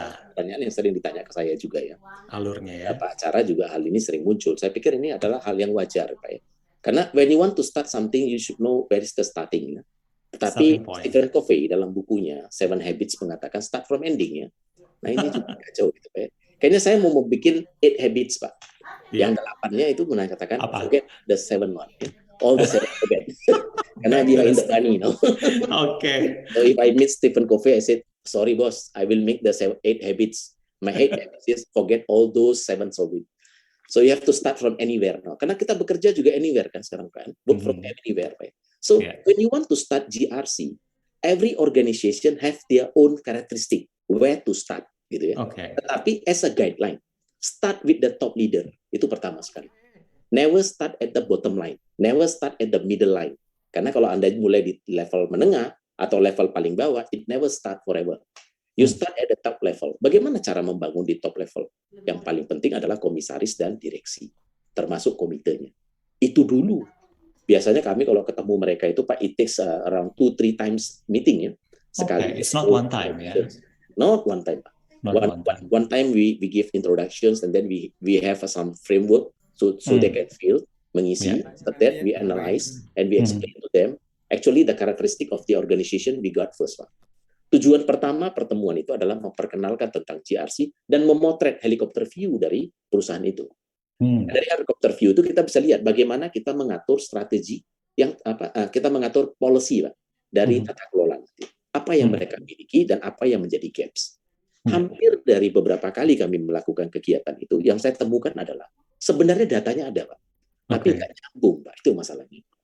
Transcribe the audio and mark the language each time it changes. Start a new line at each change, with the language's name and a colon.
Indonesian: satu pertanyaan yang sering ditanya ke saya juga ya. Alurnya ya. Beberapa acara juga hal ini sering muncul. Saya pikir ini adalah hal yang wajar, Pak ya. Karena
English: when you want to start something, you should know where is the starting.
Indonesian: Ya. Tetapi
English: Starting point.
Indonesian: Stephen Covey dalam bukunya Seven Habits mengatakan
English: start from ending
Indonesian: ya. Nah ini juga kacau gitu Pak ya. Kayaknya saya mau bikin 8 habits Pak. Yang 8-nya itu mengatakan Apa?
English: forget the 7 one. Ya. All the 7 forget.
Indonesian: Karena dia
English: in the money, no? Okay. So if I meet Stephen Covey, I said, sorry boss, I will make the 8 habits. My 8 habits is forget all those 7 habits. So you have to start from anywhere. No?
Indonesian: Karena kita bekerja juga anywhere kan sekarang kan.
English: Work from anywhere. Right? So when you want to start GRC, every organization have their own characteristic where to start.
Indonesian: Gitu ya.
English: Okay.
Indonesian: Tetapi
English: as a guideline, start with the top leader.
Indonesian: Itu pertama sekali.
English: Never start at the bottom line. Never start at the middle line.
Indonesian: Karena kalau Anda mulai di level menengah atau level paling bawah,
English: it never start forever. You start at the top level.
Indonesian: Bagaimana cara membangun di top level? Yang paling penting adalah komisaris dan direksi, termasuk komitenya. Itu dulu. Biasanya kami kalau ketemu mereka itu, Pak,
English: it takes around 2-3 times meeting
Indonesian: ya. Sekali.
English: Okay. It's not one time ya. Not one time, Pak. One time we give introductions and then we have some framework so they can feel, mengisi. After that we analyze and we explain to them actually the characteristic of the organization we got first, Pak.
Indonesian: Tujuan pertama pertemuan itu adalah memperkenalkan tentang GRC dan memotret helikopter view dari perusahaan itu. Dari helikopter view itu kita bisa lihat bagaimana kita mengatur strategi yang kita mengatur policy Pak, dari tata kelola. Apa yang mereka miliki dan apa yang menjadi gaps. Hampir dari beberapa kali kami melakukan kegiatan itu, yang saya temukan adalah sebenarnya datanya ada Pak, tapi nggak nyambung Pak, itu masalahnya.